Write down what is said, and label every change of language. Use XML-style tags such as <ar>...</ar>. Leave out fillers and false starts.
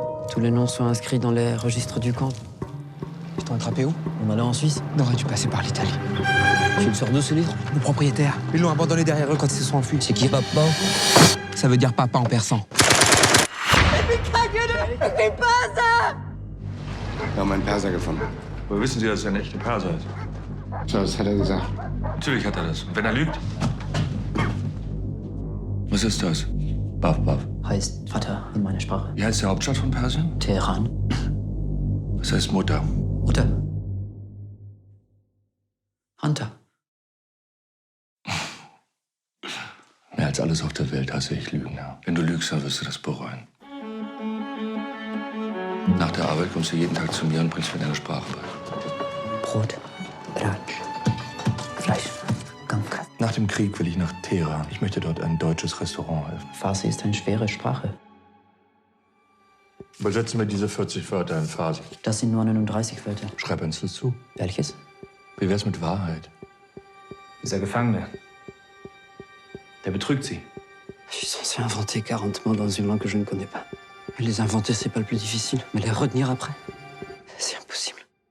<fr>Tous les noms sont inscrits dans les registres du camp. Ils t'ont attrapé où? En allant en Suisse. On aurait dû passer par l'Italie. Tu le sors d'où, ce livre? Le propriétaire. Ils l'ont abandonné derrière eux quand ils se sont enfuis. C'est qui, papa? Ça veut dire papa en persan.</fr> <de>Wir haben einen Perser gefunden. Woher wissen Sie, dass er ein echter Perser ist? So, das hat er gesagt. Natürlich hat er das. Und wenn er lügt? Was ist das? Baff, Baff. Heißt Vater in meiner Sprache. Wie heißt die Hauptstadt von Persien? Teheran. Was heißt Mutter? Mutter. Hunter. Mehr als alles auf der Welt hasse ich Lügen. Ja. Wenn du lügst, dann wirst du das bereuen. Nach der Arbeit kommst du jeden Tag zu mir und bringst mir deine Sprache bei. Brot. Ratsch. Fleisch. Gamka. Nach dem Krieg will ich nach Teheran. Ich möchte dort ein deutsches Restaurant eröffnen. Farsi ist eine schwere Sprache. Übersetzen wir diese 40 Wörter in Farsi. Das sind nur 39 Wörter. Schreib eins dazu. Welches? Wie wär's mit Wahrheit? Dieser Gefangene, der betrügt Sie.</de> <fr>Je suis censé inventer 40 mots dans une langue que je ne connais pas. Les inventer, c'est pas le plus difficile, mais les retenir après, c'est impossible.</fr>